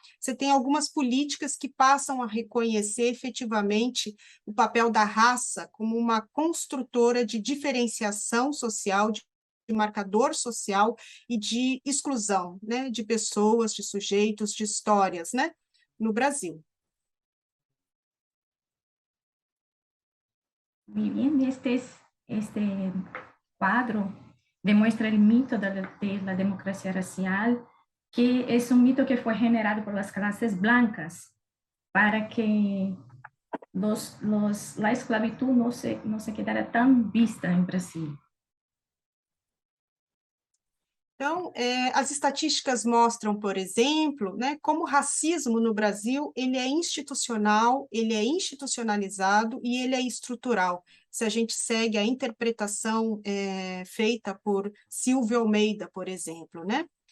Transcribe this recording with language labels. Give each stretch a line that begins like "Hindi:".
Portuguese: você tem algumas políticas que passam a reconhecer efetivamente o papel da raça como uma construtora de diferenciação social, de marcador social e de exclusão, né, de pessoas, de sujeitos, de histórias, né, no Brasil.
Spanish: Muy bien, este cuadro demuestra el mito de la democracia racial, que es un mito que fue generado por las clases blancas para que la esclavitud no se quedara tan vista en Brasil.
Portuguese: Então, as estatísticas mostram, por exemplo, né, como o racismo no Brasil ele é institucional, ele é institucionalizado e ele é estrutural. Se a gente segue a interpretação feita por Silvio Almeida, por exemplo, né?